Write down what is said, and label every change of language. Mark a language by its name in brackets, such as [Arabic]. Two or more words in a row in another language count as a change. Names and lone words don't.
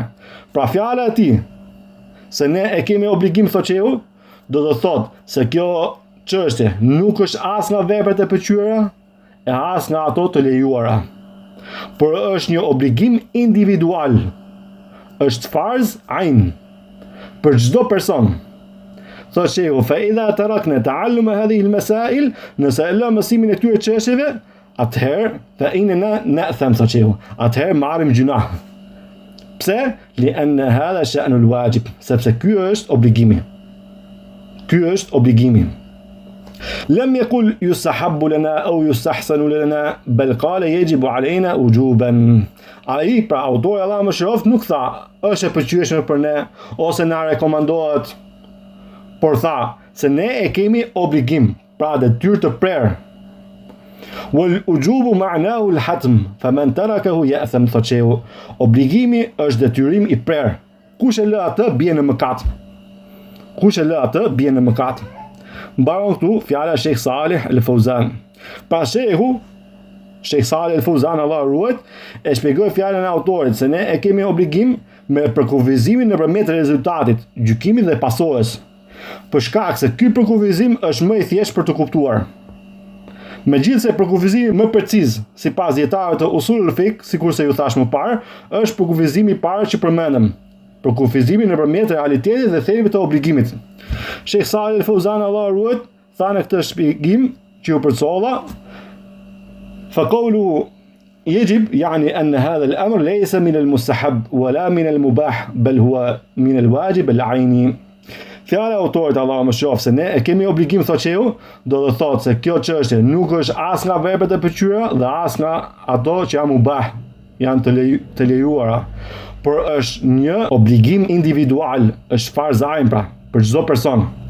[Albanian] Pra fjala e tij se ne e kemi obligim thotë shehu, do të thotë se kjo çështje nuk është as nga veprat e pëlqyera e as nga ato të lejuara, por është një obligim individual. Është [Arabic] فرض عين [Albanian] për çdo person. Thotë shehu, [Arabic] فإذا تركنا تعلم هذه المسائل, [Albanian] nëse e lëm mësimin e këtyre çështjeve, atëherë [Arabic] فإنا نأثم, [Albanian] thotë shehu, atëherë marrim gjuna. Pse? [Arabic] لأن هذا شأن الواجب, [Albanian] sepse ky është obligimi. Ky është obligimi. [Arabic] لم يقل يستحب لنا أو يستحسن لنا بل قال يجب علينا وجوبا. [Albanian] Ai, pra autori Allah më shëroft, nuk tha është e pëlqyeshme për ne ose na rekomandohet, por tha se ne e kemi obligim, pra detyrë të prerë. [Arabic] والوجوب معناه الحتم فمن تركه يأثم, [Albanian] thotë shehu. Obligimi është detyrim i prerë. Kush e lë atë bie në mëkat. Kush e lë atë bie në mëkat. Mbaron këtu fjala e Sheikh Salih Al-Fawzan. Pra shehu Sheikh Salih Al-Fawzan Allah ruhet e shpjegoi fjalën e autorit se ne e kemi obligim me përkufizimin nëpërmjet rezultatit, gjykimit dhe pasojës. Për shkak se ky përkufizim është më i thjeshtë për të kuptuar. Megjithse përkufizimi më preciz sipas dietarëve të [Arabic] أصول الفقه, [Albanian] sikurse ju thash më parë, është përkufizimi i parë që përmendëm. Përkufizimi nëpërmjet realitetit dhe thelbit të obligimit. Sheikh Salih Al-Fawzan Allah ruhet tha në këtë shpjegim që ju përcolla, [Arabic] فقوله يجب يعني أن هذا الأمر ليس من المستحب ولا من المباح بل هو من الواجب العيني. [Albanian] Fjala e autorit Allah më shof se ne e kemi obligim, thotë shehu, do të thotë se kjo çështje nuk është as nga veprat e pëlqyera dhe as nga ato që janë mubah, janë të lejuara, por është një obligim individual, është [Arabic] فرض عين [Albanian] pra për çdo person.